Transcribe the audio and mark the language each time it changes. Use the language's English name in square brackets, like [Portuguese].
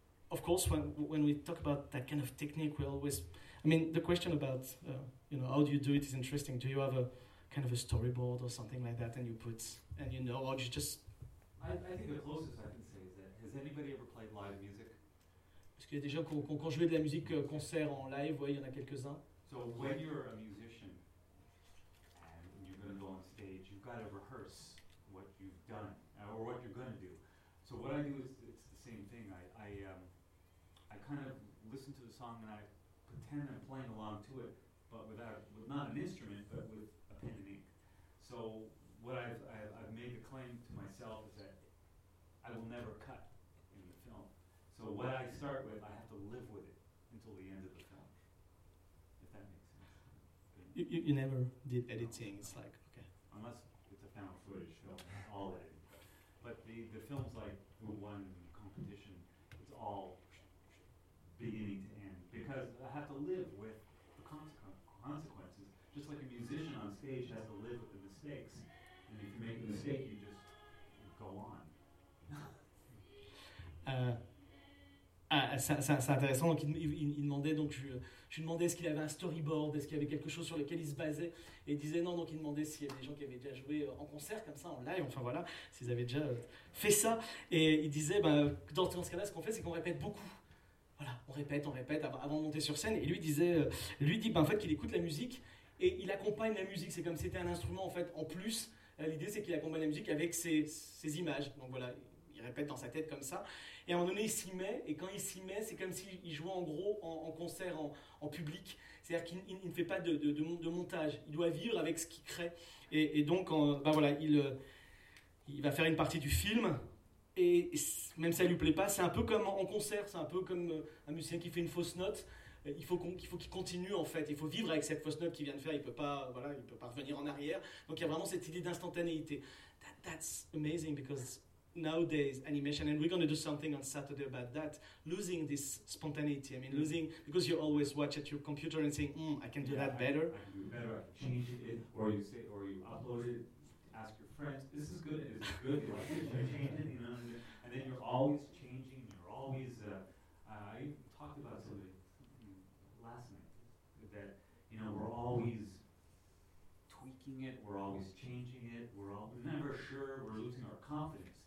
[English] Of course, when we talk about that kind of technique, we always, I mean, the question about you know, how do you do it is interesting. Do you have a kind of a storyboard or something like that, and you put, and you know, or you just I think the closest I can say is that, has anybody ever played live music? [French] Parce qu'il y a des gens qui ont joué de la musique concert en live, ouais, il y en a quelques-uns. [English] So when you're a musician and you're going to go on stage, you've got to rehearse what you've done or what you're going to do. So what I do is, it's the same thing. I kind of listen to the song and I pretend I'm playing along to it, but but without not an instrument, but with a pen and ink. So what I've made a claim to myself is that I will never cut in the film. So what I start with, I have to live with it until the end of the film. If that makes sense. You never did editing. It's like, okay. Unless it's a found footage film, all editing. But the film's like the one competition. It's all beginning to end because I have to live with the consequences. Just like a musician on stage has to live with the mistakes. And if you make a mistake, you just go on. [French] C'est intéressant. Donc il demandait, donc je demandais est-ce qu'il avait un storyboard, est-ce qu'il y avait quelque chose sur lequel il se basait, et il disait non. Donc il demandait s'il y avait des gens qui avaient déjà joué en concert comme ça, en live, enfin voilà, s'ils avaient déjà fait ça. Et il disait, bah, dans ce cas-là, ce qu'on fait, c'est qu'on répète beaucoup. Voilà, on répète avant de monter sur scène. Et lui dit en fait qu'il écoute la musique et il accompagne la musique. C'est comme si c'était un instrument en fait en plus. L'idée, c'est qu'il accompagne la musique avec ses images. Donc voilà, il répète dans sa tête comme ça. Et à un moment donné, il s'y met, et quand il s'y met, c'est comme s'il jouait en gros en concert, en public. C'est-à-dire qu'il ne fait pas de montage. Il doit vivre avec ce qu'il crée. Et donc, il va faire une partie du film, et même si ça ne lui plaît pas, c'est un peu comme en concert, c'est un peu comme un musicien qui fait une fausse note. Il faut qu'il continue, en fait. Il faut vivre avec cette fausse note qu'il vient de faire. Il ne peut pas revenir en arrière. Donc, il y a vraiment cette idée d'instantanéité. [English] That's amazing, because nowadays animation, and we're going to do something on Saturday about that, losing this spontaneity. I mean, losing, because you always watch at your computer and saying, I can do that better. I can do better, I can change it, or you upload it, ask your friends, this is good, is it good, you change it, you know, and then you're always changing, you're always, I talked about something last night, that, you know, we're always tweaking it, we're always changing it, we're all never sure, we're losing our confidence.